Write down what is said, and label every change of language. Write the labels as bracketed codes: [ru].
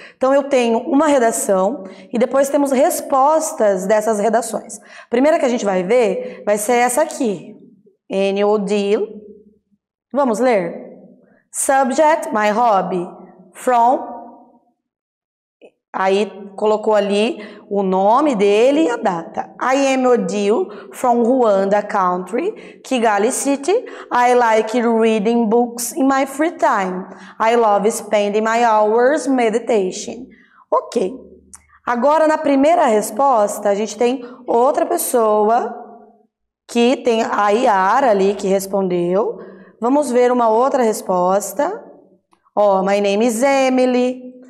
[pt] Então, eu tenho uma redação e depois temos respostas dessas redações. A primeira que a gente vai ver vai ser essa aqui. [en] Annual Deal. [pt] Vamos ler? [en] Subject, My Hobby. From. [pt] Aí, colocou ali o nome dele e a data. [en] I am Odile from Rwanda country, Kigali city. I like reading books in my free time. I love spending my hours meditation. Ok. [pt] Agora, na primeira resposta, a gente tem outra pessoa que tem a Yara ali que respondeu. Vamos ver uma outra resposta. Ó, [en] my name is Emily.